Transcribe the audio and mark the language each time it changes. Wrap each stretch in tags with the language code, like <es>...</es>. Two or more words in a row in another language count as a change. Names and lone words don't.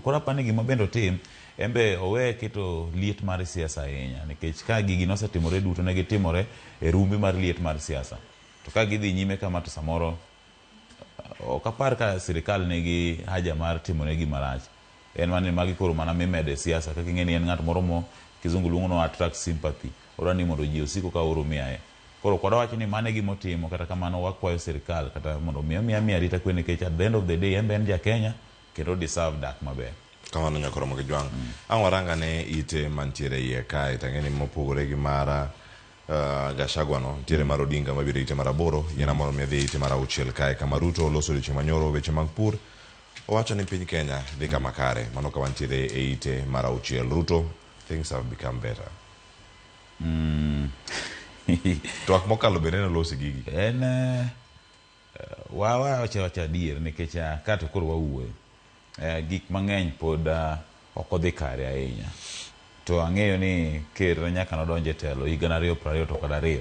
<luo>Koro apani gima bende otim embe owe keto liet mar siasa ahinya nikech ka gigi nosetimore duto ne gitimore e rumbi mar liet mar siasa to ka gidhi nyime kama to samoro ok apar ka sirikal nigi haja mar timone gima rach. En mani magi koro mana mimede siasa kaka ing'e ni en ng'at moro mo kizungu luongo no</luo> <en>attract sympathy</en> <luo>ora ni mondo ji osiko ka oro miaye. Koro kwada wacho ni mane gimotimo kata kamano wakwayo sirikal kata mondo miya arita kwe nikech</luo> <en>at the end of the day</en> <luo>en ja Kenya kendo deserve dak maber. Kamano nyakoro mo gijwang'. Ang' waranga ne ite mantiere iye kae tang'e ni mopogore gi mara Gachagua no ntiere mar Odinga mabiro ite mar aboro yena moro midhi ite mar auchiel kae kama Ruto oloso odiochieng' manyoro weche mag pur owacho ni piny Kenya dhi kama kare mano ka wantiere e ite mar auchiel. Ruto,</luo> <en>things have become better.</en> <luo>Twak mokalo bende nolosi gigi. En wacha adier nikech kato koro wawuoyo. Gik mang'eny pod ok odhi kare ahinya. To ang'eyo ni ker nyaka nodonje telo higa 2022.</luo>